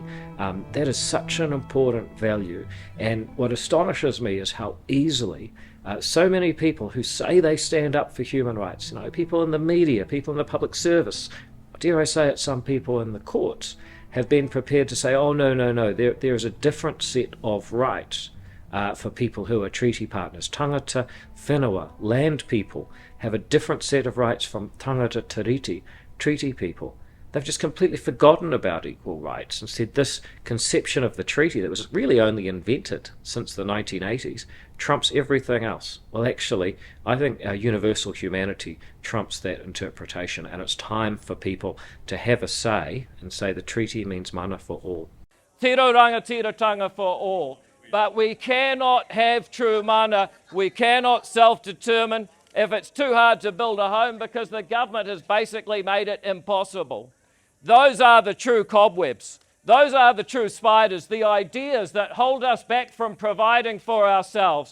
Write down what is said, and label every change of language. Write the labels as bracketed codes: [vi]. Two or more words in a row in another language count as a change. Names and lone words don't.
[en] That is such an important value, and what astonishes me is how easily so many people who say they stand up for human rights, people in the media, people in the public service, dare I say it, some people in the courts, have been prepared to say, oh no, there is a different set of rights for people who are treaty partners. [mi] Tangata whenua, [en] land people, have a different set of rights from [mi] tangata tiriti, [en] treaty people. They've just completely forgotten about equal rights and said this conception of the treaty that was really only invented since the 1980s trumps everything else. Well, actually, I think our universal humanity trumps that interpretation, and it's time for people to have a say and say the treaty means mana for all. [mi] Tiro rangatiratanga [en] for all. But we cannot have true mana, we cannot self-determine if it's too hard to build a home because the government has basically made it impossible. Those are the true cobwebs. Those are the true spiders, the ideas that hold us back from providing for ourselves.